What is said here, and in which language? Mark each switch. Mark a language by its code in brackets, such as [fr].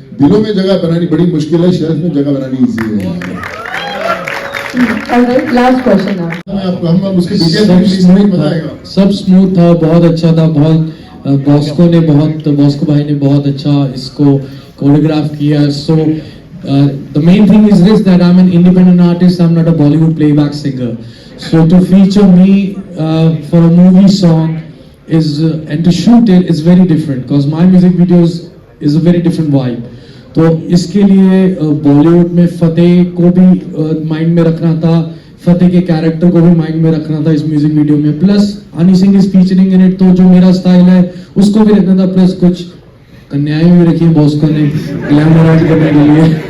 [hi] दिलों में जगह बनानी बड़ी मुश्किल है, शेल्फ में जगह बनानी इजी है। ऑलराइट, लास्ट क्वेश्चन आप। हम उसके डिटेल में प्लीज नहीं बताएगा। सब स्मूथ था, बहुत अच्छा था। बहुत बॉस्को भाई ने बहुत अच्छा इसको कोरियोग्राफ किया। [en] So the main thing is this, that I'm an independent artist, I'm not a Bollywood playback singer. So to feature me for a movie song and to shoot it is very different because my music videos is a very different vibe. [hi] तो इसके लिए बॉलीवुड में फतेह को भी mind में रखना था, फतेह के कैरेक्टर को भी माइंड में रखना था इस म्यूजिक वीडियो में। [en] plus Honey Singh is featuring in it, [hi] तो जो मेरा स्टाइल है उसको भी रखना था। प्लस कुछ कन्याएं भी रखी बॉस्को ने ग्लैमर ऐड करने के लिए।